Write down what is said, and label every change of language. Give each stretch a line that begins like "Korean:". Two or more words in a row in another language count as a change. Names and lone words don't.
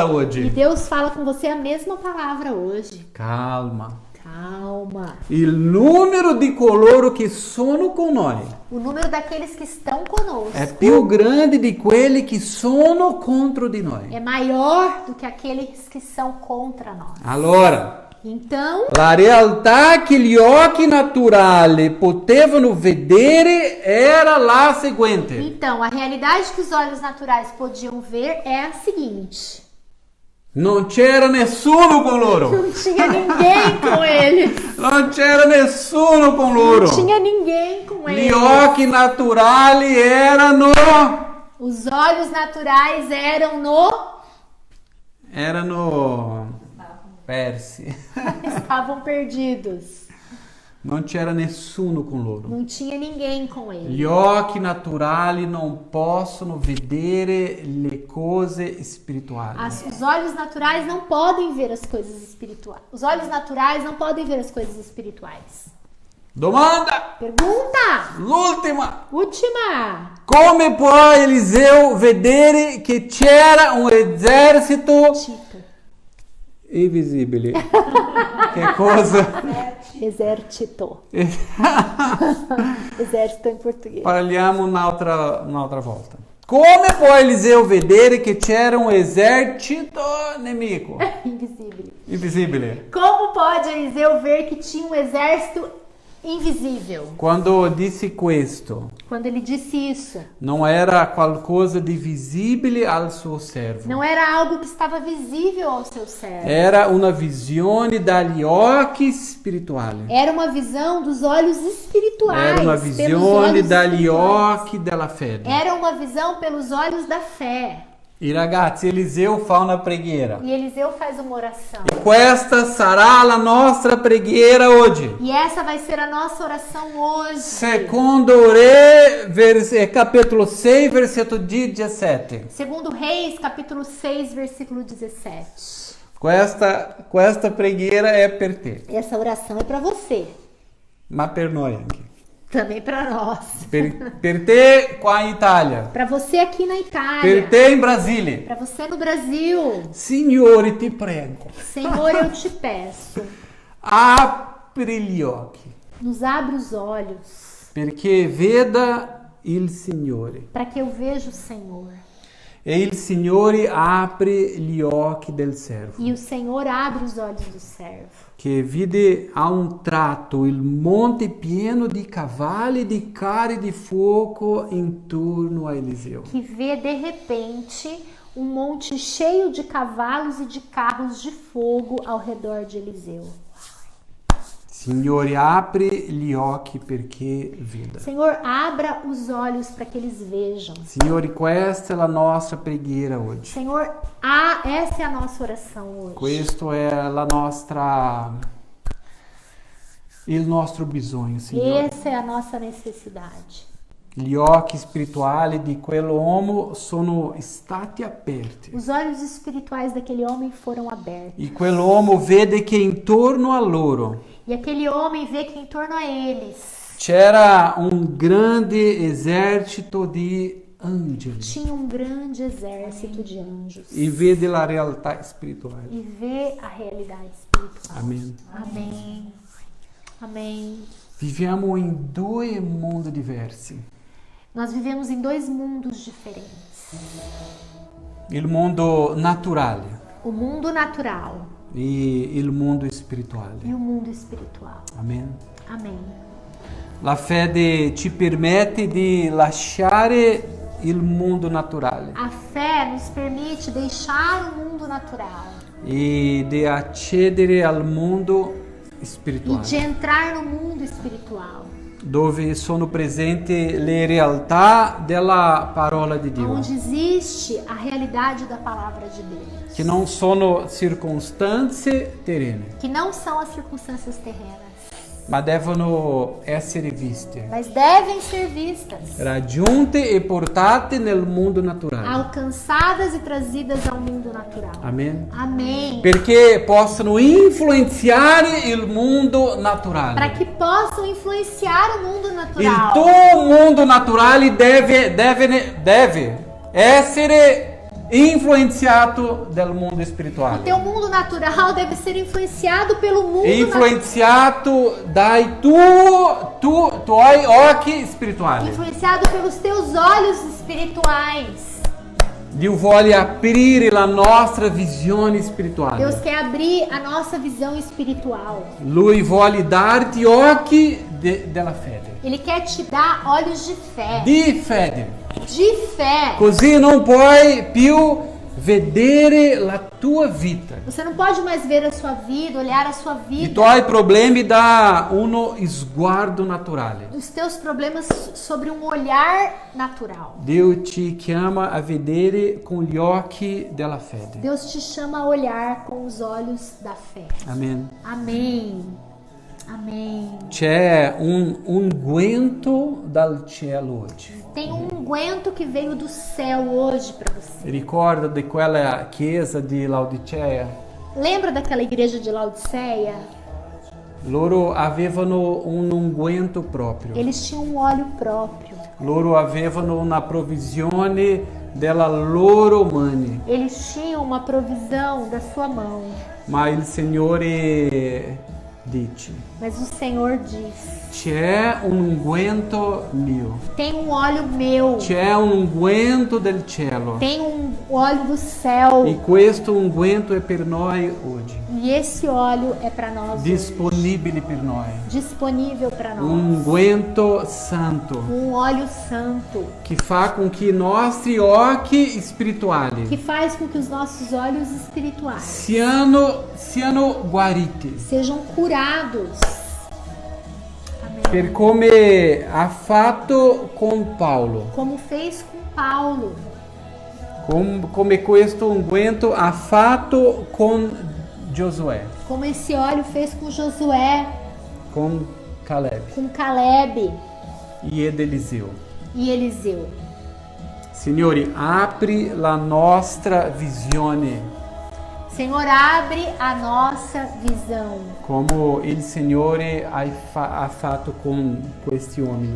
Italian: E oggi.
Portuguese: Deus fala com você a mesma palavra hoje. Calma. Calma.
Italian: Il numero di coloro che sono con noi
Portuguese: O número daqueles que estão conosco
Italian: è più grande di quelli che sono contro di noi.
Portuguese: é maior do que aqueles que são contra nós.
Italian: Allora,
Portuguese: Então,
Italian: la realtà che gli occhi naturali potevano vedere era la seguente.
Portuguese: a realidade que os olhos naturais podiam ver é a seguinte:
Italian: Non c'era nessuno con loro.
Portuguese: não tinha ninguém com eles.
Italian: Non c'era nessuno con loro.
Portuguese: Não tinha ninguém com
Italian: Gli
Portuguese: eles.
Italian: occhi naturali erano
Portuguese: Os olhos naturais
Italian: erano persi.
Portuguese: estavam perdidos.
Italian: Non c'era nessuno con loro.
Portuguese: Não tinha ninguém com eles.
Italian: Gli occhi naturali non possono vedere le cose spirituali.
Portuguese: Os olhos naturais não podem ver as coisas espirituais. Os olhos naturais não podem ver as coisas espirituais.
Italian: Domanda,
Portuguese: Pergunta!
Italian: l'ultima.
Portuguese: Última!
Italian: Come può Eliseo vedere che c'era un esercito Tito. invisibile? Che cosa?
Portuguese: Exército. Exército em português.
Italian: Parliamo un'altra volta. Come può Eliseo vedere che c'era un esercito nemico?
Portuguese: Invisível.
Italian: Invisibile.
Portuguese: Como pode Eliseu ver que tinha um exército invisível?
Italian: Quando disse questo,
Portuguese: Quando ele disse isso,
Italian: non era qualcosa di visibile al suo servo.
Portuguese: não era algo que estava visível ao seu servo.
Italian: Era una visione dagli occhi spirituali.
Portuguese: Era uma visão dos olhos espirituais.
Italian: Era una
Portuguese: pelos
Italian: visione
Portuguese: olhos
Italian: dagli
Portuguese: espirituais.
Italian: occhi della fede.
Portuguese: Era uma visão pelos olhos da fé.
Italian: I ragazzi, Eliseo fa una preghiera.
Portuguese: E Eliseu faz uma oração.
Italian: Questa sarà la nostra preghiera oggi.
Portuguese: E essa vai ser a nossa oração hoje.
Italian: Secondo Re, capítulo 6, versetto 17.
Portuguese: Segundo Reis, capítulo 6, versículo 17.
Italian: Questa preghiera è per te,
Portuguese: Essa oração é para você,
Italian: ma per noi anche.
Portuguese: também para nós.
Italian: Per te qua in Italia,
Portuguese: Para você aqui na
Italian: per
Portuguese: Itália,
Italian: te in Brasile.
Portuguese: para você no Brasil.
Italian: Signore, ti prego,
Portuguese: Senhor, eu te peço,
Italian: apri gli occhi,
Portuguese: nos abre os olhos,
Italian: perché veda il Signore.
Portuguese: para que eu veja o Senhor.
Italian: E il Signore apre gli occhi del servo,
Portuguese: E o Senhor abre os olhos do servo,
Italian: che vide a un tratto il monte pieno di cavalli e di carri di fuoco intorno a Eliseo.
Portuguese: que vê de repente um monte cheio de cavalos e de carros de fogo ao redor de Eliseu.
Italian: Signore, apri gli occhi perché veda.
Portuguese: Senhor, abra os olhos para que eles vejam.
Italian: Signore, questa è la nostra preghiera oggi.
Portuguese: Senhor, essa é a nossa oração hoje.
Italian: Questo è il nostro bisogno, Signore.
Portuguese: Essa é a nossa necessidade.
Italian: Gli occhi spirituali di quell'uomo sono stati aperti.
Portuguese: Os olhos espirituais daquele homem foram abertos.
Italian: E quell'uomo vede che intorno a loro
Portuguese: E aquele homem vê que em torno a eles
Italian: c'era un grande esercito di angeli.
Portuguese: tinha um grande exército de anjos.
Italian: E vede la realtà spirituale.
Portuguese: E vê a realidade espiritual.
Italian: Amen.
Portuguese: Amém. Amém.
Italian: Viviamo in due mondi diversi.
Portuguese: Nós vivemos em dois mundos diferentes.
Italian: Il mondo naturale,
Portuguese: O mundo natural,
Italian: e il mondo spirituale.
Portuguese: e o mundo espiritual.
Italian: Amen.
Portuguese: Amém.
Italian: La fede ci permette di lasciare il mondo naturale
Portuguese: A fé nos permite deixar o mundo natural
Italian: e di accedere al mondo
Portuguese: e
Italian: spirituale,
Portuguese: de entrar no mundo espiritual,
Italian: dove sono presenti le realtà della parola di Dio,
Portuguese: onde existe a realidade da palavra de Deus,
Italian: che non sono circostanze terrene,
Portuguese: que não são as circunstâncias terrenas,
Italian: ma devono essere viste,
Portuguese: mas devem ser vistas,
Italian: raggiunte e portate nel mondo naturale.
Portuguese: alcançadas e trazidas ao mundo natural.
Italian: Amen.
Portuguese: Amém.
Italian: Perché possono influenzare il mondo
Portuguese: Para
Italian: naturale.
Portuguese: que possam influenciar o mundo
Italian: Il
Portuguese: natural.
Italian: tuo mondo naturale deve essere influenziato dal mondo
Portuguese: O
Italian: spirituale.
Portuguese: teu mundo natural deve ser influenciado pelo mundo natural.
Italian: Influenziato dai tuoi occhi spirituali.
Portuguese: Influenciado pelos teus olhos espirituais.
Italian: Dio vuole aprire la nostra visione spirituale.
Portuguese: Deus quer abrir a nossa visão espiritual.
Italian: Lui vuole darti occhi della fede.
Portuguese: Ele quer te dar olhos de fé.
Italian: Di fede.
Portuguese: De fé.
Italian: Così non puoi più vedere la tua vita.
Portuguese: Você não pode mais ver a sua vida, olhar a sua
Italian: I
Portuguese: vida,
Italian: tuoi problemi da uno sguardo naturale.
Portuguese: os teus problemas sobre um olhar natural.
Italian: Dio ci chiama a vedere con gli occhi della fede.
Portuguese: Deus te chama a olhar com os olhos da fé.
Italian: Amen.
Portuguese: Amém. Amém.
Italian: C'è un unguento dal cielo oggi.
Portuguese: Tem um unguento que veio do céu hoje para você.
Italian: Ricorda di quella chiesa di Laodicea?
Portuguese: Lembra daquela igreja de Laodiceia?
Italian: Loro avevano un unguento proprio.
Portuguese: Eles tinham um óleo próprio.
Italian: Loro avevano una provvigione della loro mani.
Portuguese: Eles tinham uma provisão da sua mão.
Italian: Ma il Signore dice:
Portuguese: Mas o Senhor diz:
Italian: c'è un unguento mio,
Portuguese: tem um óleo meu,
Italian: c'è un unguento del cielo
Portuguese: tem um óleo do céu.
Italian: e questo unguento è per noi oggi,
Portuguese: E esse óleo é para nós hoje.
Italian: disponibile per noi,
Portuguese: Disponível para nós.
Italian: un unguento santo
Portuguese: Um óleo santo
Italian: che fa con che i nostri occhi
Portuguese: que
Italian: spirituali
Portuguese: faz com que os nossos olhos espirituais
Italian: siano guariti,
Portuguese: sejam curados. Amém.
Italian: per come ha fatto con Paolo,
Portuguese: Como fez com Paulo,
Italian: come questo unguento ha fatto con Giosuè,
Portuguese: como esse óleo fez com Josué,
Italian: con Caleb
Portuguese: com Caleb
Italian: ed Eliseo.
Portuguese: e Eliseu.
Italian: Signori, apri la nostra visione
Portuguese: Senhor, abre a nossa visão,
Italian: come il Signore ha fatto con questi uomini.